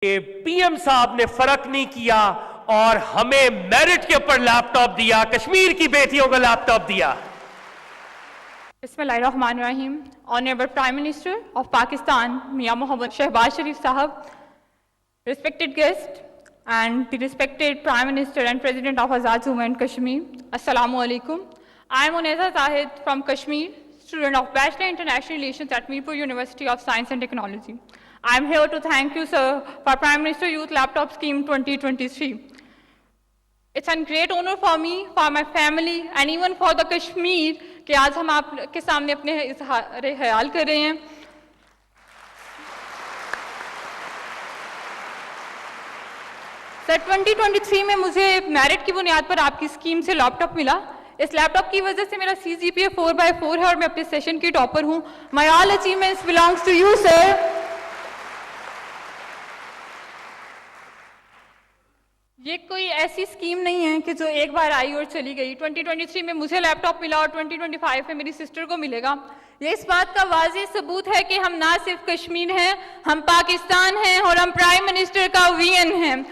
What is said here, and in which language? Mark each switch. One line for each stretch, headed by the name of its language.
Urdu: کہ P M صاحب نے فرق نہیں کیا اور ہمیں میرٹ کے اوپر لیپ ٹاپ دیا, کشمیر کی بیٹیوں کو لیپ ٹاپ دیا.
Arabic: بسم اللہ الرحمن الرحیم.
English: Honorable Prime Minister of Pakistan, Mia Mohammad Shehbaz Sharif Sahab, respected guest and the respected Prime Minister and President of Azad Movement Kashmir, Assalamu alaikum. I am Uneza Zahid from Kashmir, student of Bachelor International Relations at Mirpur University of Science and Technology. I am here to thank you, sir, for Prime Minister Youth Laptop Scheme 2023. It's a great honor for me, for my family, and even for the Kashmir
Urdu: کہ آج ہم آپ کے سامنے اپنے اظہار خیال کر رہے ہیں. سر 2023 میں مجھے میرٹ کی بنیاد پر آپ کی اسکیم سے لیپ ٹاپ ملا. اس لیپ ٹاپ کی وجہ سے میرا CGPA 4/4 ہے اور میں اپنے سیشن کی ٹاپر ہوں.
English: My all achievements belongs to you, sir.
Urdu: یہ کوئی ایسی اسکیم نہیں ہے کہ جو ایک بار آئی اور چلی گئی. 2023 میں مجھے لیپ ٹاپ ملا اور 2025 میں میری سسٹر کو ملے گا. یہ اس بات کا واضح ثبوت ہے کہ ہم نہ صرف کشمیر ہیں, ہم پاکستان ہیں اور ہم پرائم منسٹر کا وین ہیں.